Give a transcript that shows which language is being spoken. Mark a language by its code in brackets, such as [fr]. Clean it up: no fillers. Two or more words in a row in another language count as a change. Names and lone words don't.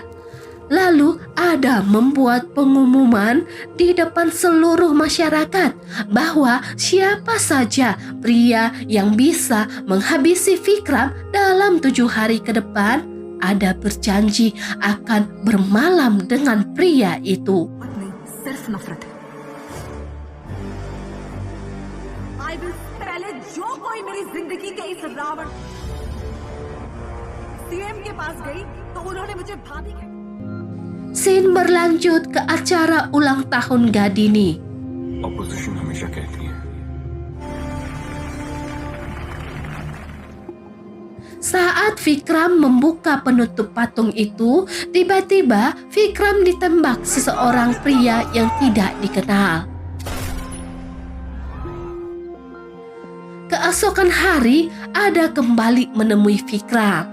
[id] Lalu Ada membuat pengumuman di depan seluruh masyarakat bahwa siapa saja pria yang bisa menghabisi Vikram dalam 7 hari ke depan, Ada berjanji akan bermalam dengan pria itu. [hi] नहीं, सिर्फ नफरत है। [en] I will [hi] पहले जो कोई मेरी जिंदगी के इस रावण सीएम के पास गई तो उन्होंने मुझे भाभी कहा। [id] Scene berlanjut ke acara ulang tahun Gadini. [hi] ऑपोजिशन हमेशा कहती है [id] Saat Vikram membuka penutup patung itu, tiba-tiba Vikram ditembak seseorang pria yang tidak dikenal. Keesokan hari, Ada kembali menemui Vikram.